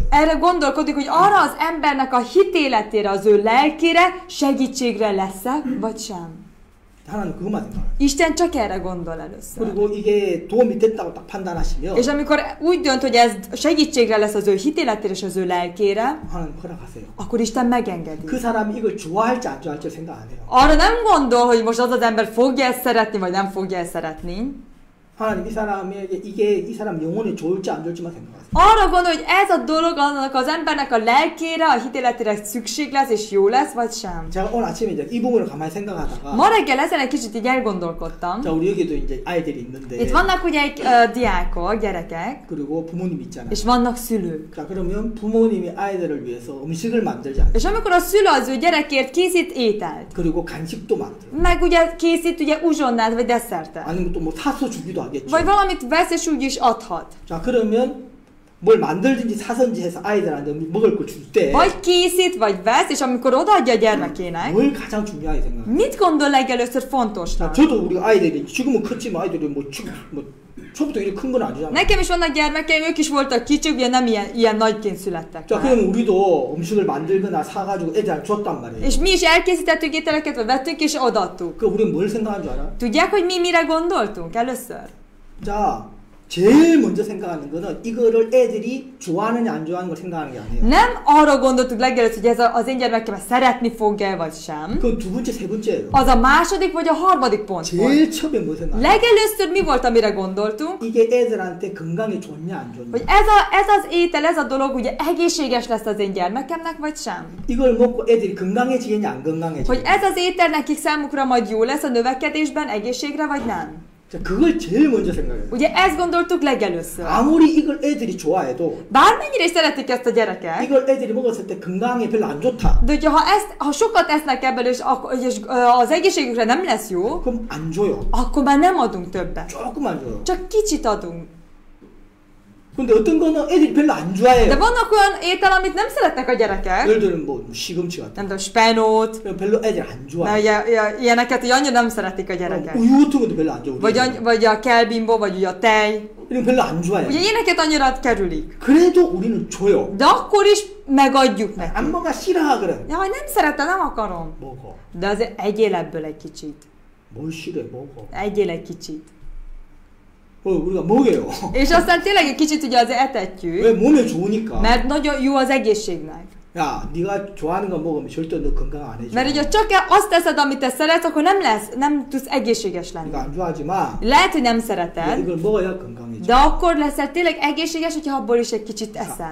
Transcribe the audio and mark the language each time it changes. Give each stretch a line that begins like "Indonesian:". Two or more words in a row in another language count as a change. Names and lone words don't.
Hungarian: Erre gondolkodik, hogy arra az embernek a hitéletére, az ő lelkére segítségre lesz-e, vagy sem.
Korean: 하나님 그것만 생각해요.
Hungarian: Isten csak erre gondol először.
Korean: 그리고 이게 도움이 됐다고 딱 판단하시면
Hungarian: És amikor úgy dönt, hogy ez segítségre lesz az ő hitéletére és az ő lelkére,
Korean: 하나님 허락하세요.
Hungarian: akkor Isten megengedi.
Korean: 그 사람이 이걸 좋아할지 안 좋아할지 생각 안 해요.
Hungarian: Arra nem gondol, hogy most az az ember fogja ezt szeretni, vagy nem fogja ezt szeretni.
Korean: 하나님 이 사람에게 이게 이 사람 영혼에 좋을지 안 좋을지만 생각하세요.
Hungarian: Arra gondol, hogy ez a dolog annak az embernek a lelkére, a hitéletére szükség lesz, és jó lesz, vagy sem.
Korean: 제가 오늘 아침에 이제 이 부분을 가만히 생각하다가
Hungarian: Ma reggel ezen egy kicsit így elgondolkodtam.
Korean: 자 우리 여기도 이제 아이들이 있는데
Hungarian: Itt vannak ugye diákok, gyerekek,
Korean: 그리고 부모님 있잖아요.
Hungarian: és vannak szülők.
Korean: 자 그러면 부모님이 아이들을 위해서 음식을 만들지 않아요.
Hungarian: És amikor a szülő az ő gyerekért készít ételt,
Korean: 그리고 간식도 만들어.
Hungarian: meg ugye készít ugye uzsonnát, vagy desszertet,
Korean: 아니면 또 뭐 사서 주기도 하겠죠.
Hungarian: vagy valamit vesz és úgy is adhat.
Korean: 자 그러면 뭘 만들든지 사든지 해서 아이들한테 먹을 걸 줄 때 뭘
Hungarian: Vagy készít, vagy vesz, és amikor odaadja a gyermekének,
Korean: 가장 중요하게 생각해요.
Hungarian: mit gondol legelőször fontosnak?
Korean: 저도 우리 아이들이 지금은 컸지만 아이들이 뭐 처음부터 이렇게 큰 건 아니잖아요.
Hungarian: Nekem is vannak gyermekeim, ők is voltak kicsik, ugye nem ilyen nagyként születtek
Korean: 자
Hungarian: már.
Korean: 그러면 우리도 음식을 만들거나 사가지고 애들한테 줬단 말이에요.
Hungarian: És mi is elkészítettük ételeket, vagy vettünk és odaadtuk.
Korean: 그 우리는 뭘 생각한 줄 알아?
Hungarian: Tudják, hogy mi mire gondoltunk először?
Korean: 자 제일 먼저 생각하는 거는 이거를 애들이 좋아하느냐 안 좋아하는 걸 생각하는 게 아니에요.
Hungarian: Nem arra gondoltuk legelőtt, hogy ez az én gyermekem ezt szeretni fogja vagy sem.
Korean: 그건 두 번째, 세 번째예요.
Hungarian: Az a második vagy a harmadik pont volt.
Korean: 제일 처음에 뭐 생각해요?
Hungarian: Legelőször mi volt, amire gondoltunk?
Korean: 이게 애들한테 건강에 좋냐 안 좋냐.
Hungarian: Hogy ez az étel, ez a dolog ugye egészséges lesz az én gyermekemnek, vagy sem?
Korean: 이걸 먹고 애들이 건강해지겠냐 안
Hungarian: Hogy
Korean: 건강해지겠냐.
Hungarian: ez az étel nekik számukra majd jó lesz a növekedésben, egészségre, vagy nem?
Korean: 자, 그걸 제일 먼저 생각해요.
Hungarian: Ugye ezt gondoltuk legelőször.
Korean: 아무리 이걸 애들이 좋아해도
Hungarian: Bármennyire is szeretik ezt a gyerekek,
Korean: 이걸 애들이 먹었을 때 건강에 별로 안 좋다.
Hungarian: de ugye ha sokat esznek ebből, és az egészségükre nem lesz jó,
Korean: 그럼 안 줘요.
Hungarian: akkor már nem adunk többet.
Korean: 조금만 줘요.
Hungarian: Csak kicsit adunk.
Korean: 근데 어떤 거는 애들이 별로 안
Hungarian: De
Korean: 좋아해요.
Hungarian: vannak olyan étel, amit nem szeretnek a gyerekek.
Korean: 예를 들면 뭐 시금치 같은
Hungarian: Nem tudom, spenót,
Korean: 거. 별로 애들이 안
Hungarian: mert
Korean: 좋아해.
Hungarian: ugye ilyeneket ugye annyira nem szeretik a gyerekek.
Korean: 우유 같은 것도 별로 안 좋아해.
Hungarian: Vagy a kelbimbo, vagy ugye a tej.
Korean: 이런 거 별로 안 좋아해.
Hungarian: Ugye ilyeneket annyira kerülik.
Korean: 그래도 우리는 줘요.
Hungarian: De akkor is megadjuk neki.
Korean: 안 먹어 싫어 그래.
Hungarian: Jaj, nem szeretem, nem akarom.
Korean: 먹어.
Hungarian: De azért egyél ebből egy kicsit.
Korean: 뭘 싫어해 먹어.
Hungarian: Egyél egy kicsit.
Korean: 우리가 먹여요.
Hungarian: És aztán tényleg egy kicsit ugye azért
Korean: 왜
Hungarian: etetjük,
Korean: 몸에 좋으니까.
Hungarian: mert nagyon jó az egészségnek.
Korean: 야, 네가 좋아하는 거 먹으면 절대 너 건강 안 해줘.
Hungarian: Mert ugye csak azt teszed, amit te szeretsz, akkor nem tudsz egészséges lenni.
Korean: 이거 안 좋아하지만
Hungarian: Lehet, hogy nem szereted,
Korean: 이걸 먹어야 건강해져.
Hungarian: de akkor leszel tényleg egészséges, hogyha abból is egy kicsit eszel.